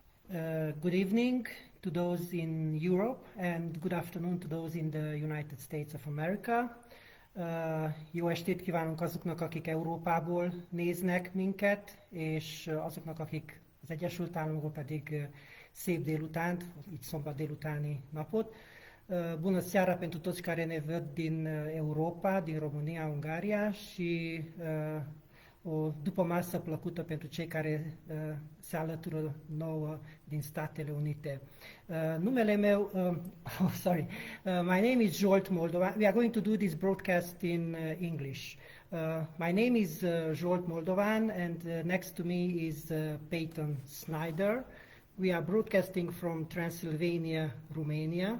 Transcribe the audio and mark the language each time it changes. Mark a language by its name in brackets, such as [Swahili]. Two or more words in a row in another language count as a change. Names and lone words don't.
[English] Good evening to those in Europe and good afternoon to those in the United States of America. [Hungarian] Jó estét kívánunk azoknak, akik Európából néznek minket, és azoknak, akik az Egyesült Államokból pedig szép délutánt, így szombat délutáni napot. [Romanian] Bună seara pentru toți care ne văd din Europa, din România, Ungaria și o după masă plăcută pentru cei care se alătură nouă din Statele Unite. Numele meu, [English] my name is Zsolt Moldovan. We are going to do this broadcast in English. My name is Zsolt Moldovan, and next to me is Peyton Snyder. We are broadcasting from Transylvania, Romania.